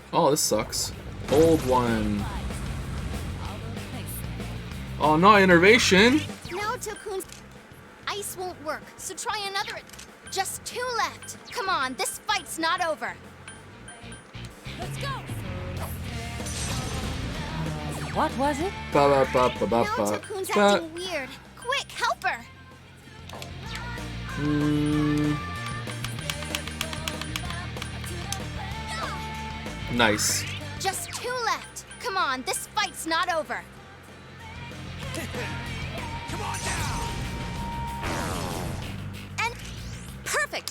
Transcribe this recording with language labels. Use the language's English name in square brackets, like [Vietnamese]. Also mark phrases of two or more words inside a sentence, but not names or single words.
[English] Oh, this sucks. Old one. Oh no, innervation! Now Tokun's ice won't work, so try another. Just 2 left. Come on, this fight's not over. Let's go! What was it? Ba ba ba ba ba Now ba. Tokun's Ba. acting weird. Quick, help her. Nice. Just 2 left. Come on, this fight's not over. And perfect.